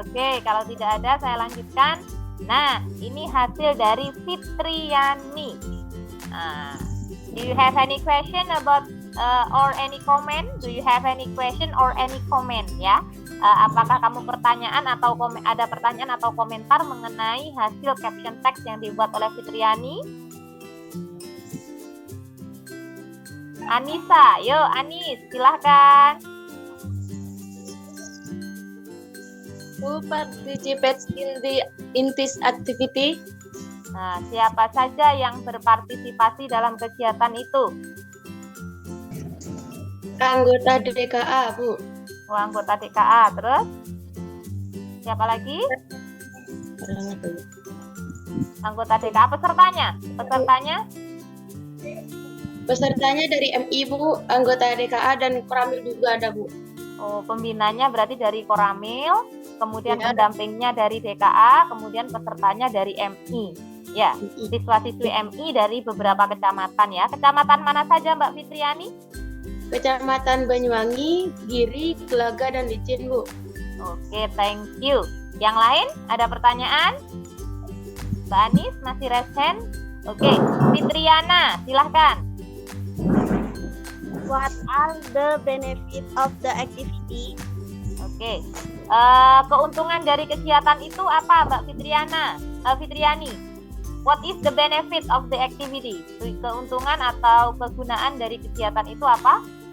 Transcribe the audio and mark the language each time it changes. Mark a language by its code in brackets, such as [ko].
[id] Oke, kalau tidak ada saya lanjutkan. Nah, ini hasil dari Fitriani. [en] Nah, do you have any question about or any comment? Do you have any question or any comment ya? [id] Apakah kamu ada pertanyaan atau komentar mengenai hasil caption text yang dibuat oleh Fitriani? Anissa, yuk Anis, silahkan. [en] Who participates in this activity? [id] Nah, siapa saja yang berpartisipasi dalam kegiatan itu? Anggota DKA, Bu. Oh, anggota DKA, terus? Siapa lagi? Anggota DKA, pesertanya? Pesertanya dari MI, Bu, anggota DKA dan Koramil juga ada, Bu. Oh, pembinanya berarti dari Koramil, kemudian pendampingnya dari DKA, kemudian pesertanya dari MI. Ya, siswa-siswi MI dari beberapa kecamatan ya. Kecamatan mana saja, Mbak Fitriani? Kecamatan Banyuwangi, Giri, Gelaga, dan Licin, Bu. Oke, [en] thank you. [id] Yang lain, ada pertanyaan? Mbak Anis, masih [en] raise hand? [id] Oke, Fitriana, silahkan. [en] What are the benefits of the activity? [id] Oke, keuntungan dari kegiatan itu apa, Mbak Fitriani? [en] What is the benefit of the activity? [id] Keuntungan atau kegunaan dari kegiatan itu apa?